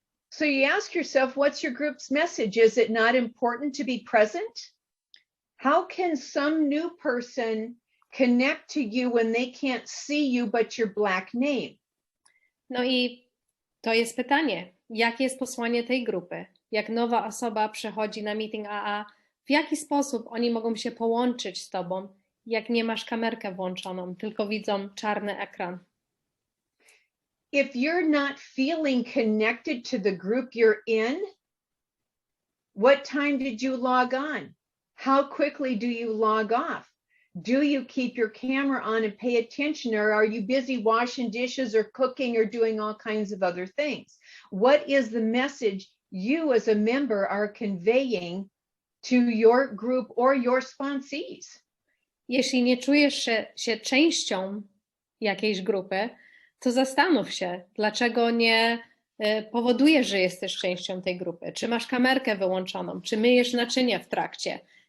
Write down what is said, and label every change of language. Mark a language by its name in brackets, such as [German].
[English] So you ask yourself, what's your group's message? Is it not important to be present? How can some new person connect to you when they can't see you but your black name? [Polish] No i to jest pytanie, jakie jest posłanie tej grupy? Jak nowa osoba przychodzi na meeting AA, w jaki sposób oni mogą się połączyć z tobą, jak nie masz kamerkę włączoną, tylko widzą czarny ekran? [English] If you're not feeling connected to the group you're in, what time did you log on? How quickly do you log off? Do you keep your camera on and pay attention, or are you busy washing dishes or cooking or doing all kinds of other things? What is the message you as a member are conveying to your group or your sponsees? [Polish] Jeśli nie czujesz się częścią jakiejś grupy, to zastanów się, dlaczego nie powodujesz, że jesteś częścią tej grupy. Czy masz kamerkę wyłączoną, czy myjesz naczynia w trakcie?